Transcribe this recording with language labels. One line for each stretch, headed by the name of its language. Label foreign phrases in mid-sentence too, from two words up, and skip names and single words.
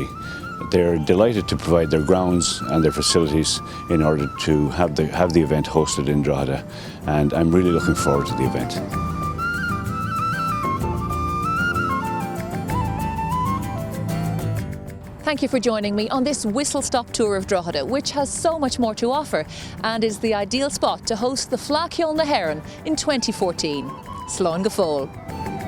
English: They're delighted to provide their grounds and their facilities in order to have the event hosted in Drogheda, and I'm really looking forward to the event. Thank you for joining me on this whistle-stop tour of Drogheda, which has so much more to offer and is the ideal spot to host the Fleadh Cheoil na hEireann in 2014.
Irish: Slán go fóill.